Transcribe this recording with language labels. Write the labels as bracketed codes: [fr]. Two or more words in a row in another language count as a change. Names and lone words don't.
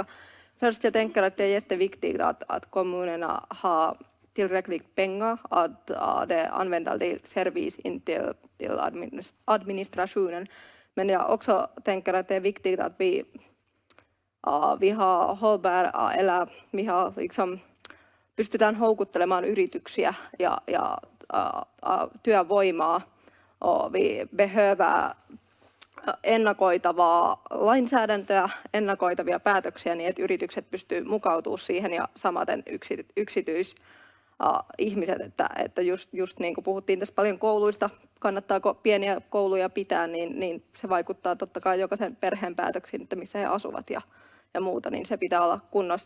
[sv] Först jag tänker att det är jätteviktigt att kommunerna har tillräckligt pengar, att det använder det service in till administrationen. Men jag också tänker att det är viktigt att vi har hållbara, eller vi har liksom [fi] pystytään houkuttelemaan yrityksiä ja työvoimaa. [sv] Och vi behöver [fi] ennakoitavaa lainsäädäntöä, ennakoitavia päätöksiä niin, että yritykset pystyy mukautumaan siihen ja samaten ihmiset, että just niin kuin puhuttiin tässä paljon kouluista, kannattaako pieniä kouluja pitää, niin se vaikuttaa totta kai jokaisen perheen päätöksiin, että missä he asuvat ja muuta, niin se pitää olla kunnossa.